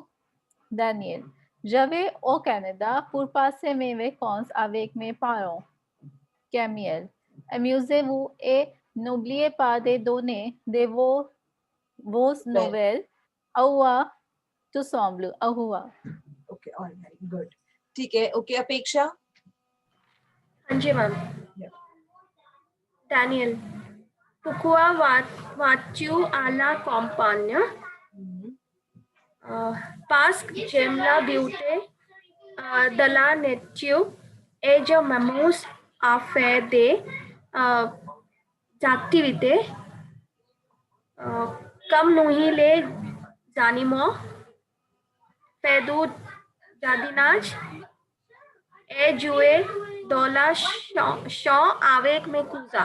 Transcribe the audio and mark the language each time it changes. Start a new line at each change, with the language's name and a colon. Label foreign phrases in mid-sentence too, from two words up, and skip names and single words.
French: Daniel. Je vais au Canada pour passer mes vacances avec mes parents. Camille. Amusez-vous et n'oubliez pas de donner de vos nouvelles. Au revoir, tout semble. Au revoir.
English: Okay, all right, good.
Hindi: ठीक है. Okay, अपेक्षा. हाँ जी मैम.
French: Daniel. Pourquoi vas-tu à la campagne? Parce que j'aime la beauté de la nature et je m'amuse à faire des activités comme nourrir les animaux, faire du jardinage et jouer dans la champ avec mes cousins.